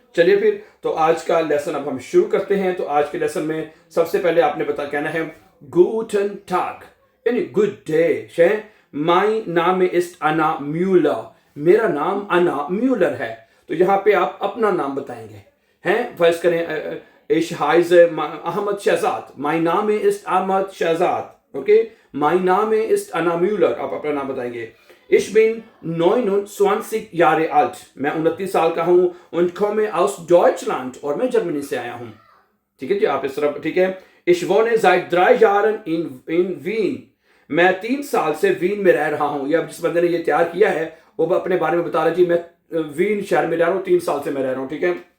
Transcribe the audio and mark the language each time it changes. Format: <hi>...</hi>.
<hi>चलिए फिर तो आज का लेसन अब हम शुरू करते हैं। तो आज के लेसन में सबसे पहले आपने कहना है</hi> <de>गूटन टाग,</de> <hi>यानी गुड डे।</hi> <de>माई नाम इस्ट अना म्यूलर,</de> <hi>मेरा नाम अना म्यूलर है। तो यहाँ पे आप अपना नाम बताएंगे हैं। फर्ज करें</hi> <de>Ich heiße Ahmad Shahzad. Mein Name ist Ahmad Shahzad. Okay? Mein Name ist Anna Müller.</de> <hi>आप अपना नाम बताएंगे।</hi> <de>Ich bin 29 Jahre alt.</de> <hi>मैं 29 साल का हूँ।</hi> <de>Und komme aus Deutschland.</de> <hi>और मैं जर्मनी से आया हूँ। ठीक है जी, आप इस तरह, ठीक है।</hi> <de>Ich wohne seit 3 Jahren in Wien.</de> <hi>मैं 3 साल से वीन में रह रहा हूँ। ये अब जिस बंदे ने ये तैयार किया है वो अपने बारे में बता रहा है जी, मैं वीन शहर में रह रहा हूँ, 3 साल से मैं रह रहा हूँ, ठीक है।</hi>